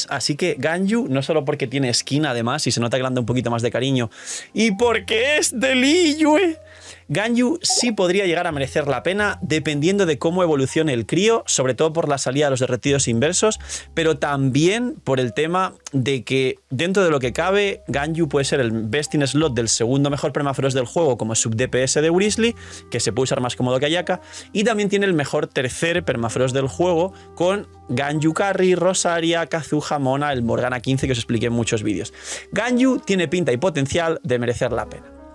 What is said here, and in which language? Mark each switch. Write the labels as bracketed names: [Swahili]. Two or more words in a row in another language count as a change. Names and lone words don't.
[Spanish] Así que Ganyu, no solo porque tiene skin además y se nota que le anda un poquito más de cariño y porque es de Liyue, Ganyu sí podría llegar a merecer la pena dependiendo de cómo evolucione el crío, sobre todo por la salida de los derretidos inversos, pero también por el tema de que dentro de lo que cabe, Ganyu puede ser el [English] best in slot [Spanish] del segundo mejor permafrost del juego como [English] sub DPS [Spanish] de Wrisley, que se puede usar más cómodo que Ayaka, y también tiene el mejor tercer permafrost del juego con Ganyu Carry, Rosaria, Kazuha, Mona, el Morgana 15 que os expliqué en muchos vídeos. Ganyu tiene pinta y potencial de merecer la pena.